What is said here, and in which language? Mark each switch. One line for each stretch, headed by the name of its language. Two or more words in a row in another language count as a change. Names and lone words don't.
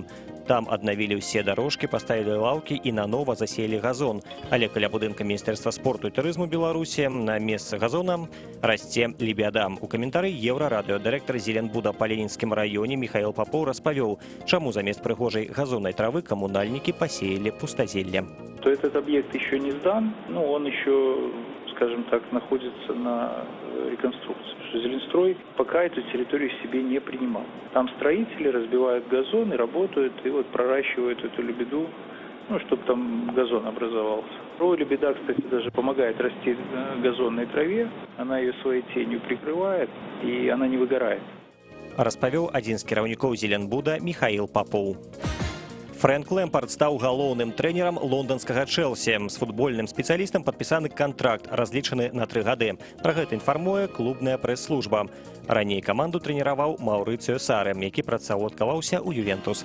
Belarusian: Там аднавілі ўсе дарожкі, паставілі лаўкі і нанова засеялі газон. Але каля будынка Міністэрства спорту і турызму Беларусі на месцы газона расце лебяда. У каментары Еўрарадыё дырэктар Зеленбуда па Ленінскім раёне Михаил Попов распавёў, чаму замест прыгожай газоннай травы камунальнікі пасеялі пустазелле.
Russian: То этот объект еще не сдан, но он еще, скажем так, находится на реконструкции. Что Зеленстрой пока эту территорию себе не принимал. Там строители разбивают газон и работают, и вот проращивают эту лебеду, чтобы там газон образовался. Лебеда, кстати, даже помогает расти газонной траве, она ее своей тенью прикрывает, и она не выгорает.
Belarusian: Распавёў адзін з кіраўнікоў Зеленбуда Михаил Попов. Фрэнк Лэмпард стаў галоўным трэнерам лонданскага Чэлсі. З футбольным спецыялістам падпісаны кантракт, разлічаны на 3 гады. Пра гэта інфармуе клубная прэс-служба. Раней каманду трэніраваў Маўрыцыё Сары, які працаўладкаваўся ў Ювентус.